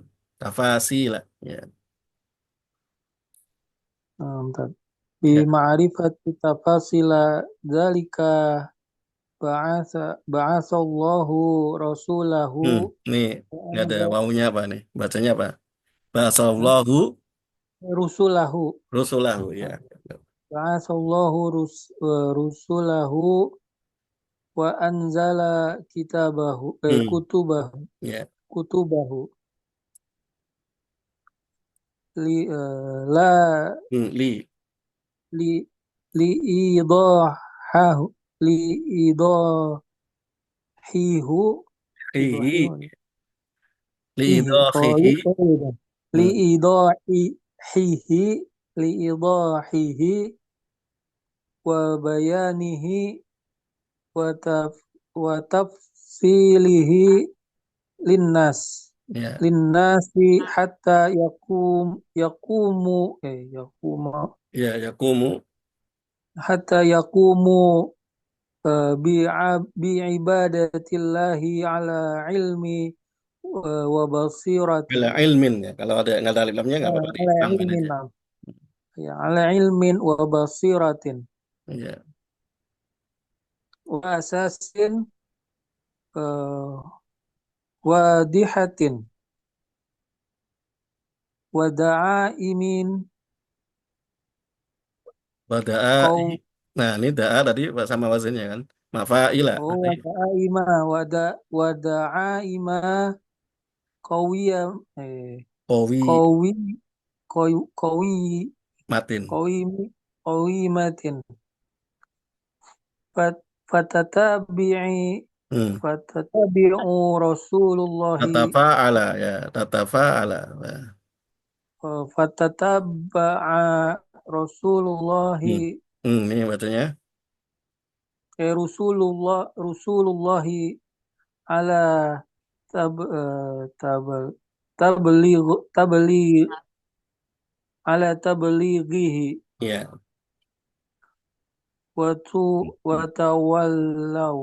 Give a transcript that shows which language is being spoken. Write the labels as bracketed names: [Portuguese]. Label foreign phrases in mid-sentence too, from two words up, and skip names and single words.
[Arabic] Tafasila. Ya. [Indonesian] bentar. Ya. [Arabic] بمعرفة تفاصيل ذلك بعث الله رسوله [Indonesian] Ini nggak ada wawunya apa nih? Bacanya apa? [Arabic] Bahasallahu rusulahu rusulahu ya. بعث الله رسله وأنزل كتابه Hmm, kutubahu [Indonesian] ya. [Arabic] kutubahu la Li لِ لِ إيضاحه لإيضاحه hihi idahihu li hihi oh, idhahihi. [Indonesian] iya. Li Hmm, [Arabic] إيضاحه لإيضاحه وبيانه وتف وتفصيله للناس [Indonesian] ya. [Arabic] للناس حتى يقوم يقوم Ya, yakumu حتى يقوم بعبادة الله على علم و bila basiratin ilmin ya. [Indonesian] Kalau ada nggak ada alif lamnya nggak apa-apa [Arabic] ala [Indonesian] ditambahkan [Arabic] ilmin [Indonesian] aja. [Arabic] ya على علمٍ وبصيرة [Indonesian] Ya. [Arabic] وأساس واضحة ودعائم Bada'a. qaum [Indonesian] Nah, ini da'a tadi sama wazinnya kan. Mafa'ila berarti [Arabic] ودعائم ودعائم قوية qawi قوي قوي matin. قوي قوية فتتابع Hmm. فتتابع رسول الله Tatafa'ala ya, tatafa'ala. [Indonesian] Nah. [Arabic] fatataba'a Hmm. Rasulullahi [Indonesian] Ini bacanya [Arabic] رسول الله على تب تب تبليغ تبليغ على تبليغه [Indonesian] ya. [Arabic] watawallaw